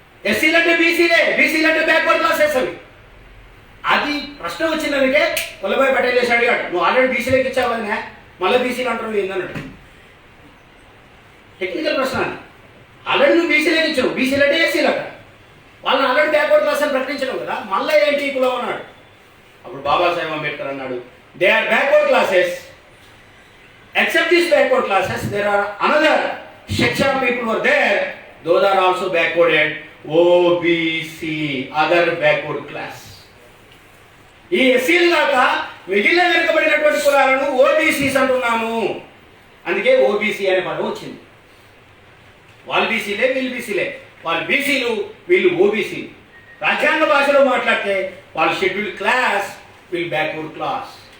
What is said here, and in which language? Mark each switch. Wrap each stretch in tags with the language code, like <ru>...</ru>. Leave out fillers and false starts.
<te>ఎస్సీలు అంటే బీసీలే, బీసీలు అంటే బ్యాక్వర్డ్ క్లాసెస్ అవి. అది ప్రశ్న వచ్చిందనికే వల్లభాయ్ పటేల్ చేసి అడిగాడు, నువ్వు ఆల్రెడీ బీసీలోకి ఇచ్చావనే మళ్ళీ బీసీలు అంటారు ఏందన్నాడు. టెక్నికల్ ప్రశ్న. ఆల్రెడీ నువ్వు బీసీలోకి ఇచ్చావు, బీసీలు అంటే ఎస్సీలు అక్కడ. వాళ్ళని ఆల్రెడీ బ్యాక్వర్డ్ క్లాస్ అని ప్రకటించడం కదా, మళ్ళీ ఏంటి ఈ కులం అన్నాడు. అప్పుడు బాబాసాహెబ్ అంబేద్కర్ అన్నాడు,</te> <en>They are backward classes. Except these backward classes, there are another section of people were there. Those are also backwarded. OBC, other backward class.</en> <te>ఈ ఎస్సీలు కాక మిగిలిన వెనుకబడినటువంటి కులాలను ఓబీసీస్ అంటున్నాము. అందుకే ఓబీసీ అనే పదం వచ్చింది. వాళ్ళు బీసీలే, వీళ్ళు బీసీలే. వాళ్ళు బీసీలు, వీళ్ళు ఓబీసీ. రాజ్యాంగ భాషలో మాట్లాడితే వాళ్ళు షెడ్యూల్ క్లాస్, వీళ్ళు బ్యాక్వర్డ్ క్లాస్.</te>